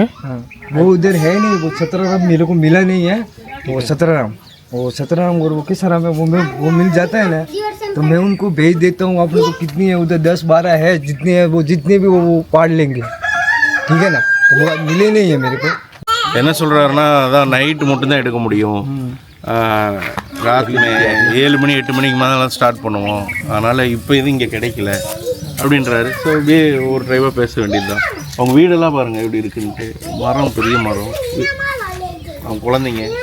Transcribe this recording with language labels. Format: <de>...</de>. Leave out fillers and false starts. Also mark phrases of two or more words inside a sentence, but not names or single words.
<hi>वो उधर है नहीं, वो 17 राम मेरे को मिला नहीं है. वो 17 राम और वो किस राम है, वो मिल जाता है ना, तो मैं उनको भेज देता हूँ. आप लोग को कितनी है उधर, 10-12 है, जितनी है वो, जितने भी वो पाड़ लेंगे. ठीक है ना. तो वो मिले नहीं है मेरे को.</hi> <ta>என்ன சொல்கிறாருன்னா, அதான் நைட்டு மட்டும்தான் எடுக்க முடியும். ராத்திரி 7 மணி 8 மணிக்கு மேலே ஸ்டார்ட் பண்ணுவோம், அதனால் இப்போ இது இங்கே கிடைக்கல அப்படின்றாரு. ஸோ அப்படியே ஒரு டிரைவாக பேச வேண்டியது தான். அவங்க வீடெல்லாம் பாருங்கள் எப்படி இருக்குன்ட்டு. மரம், பெரிய மரம், அவங்க குழந்தைங்க.</ta>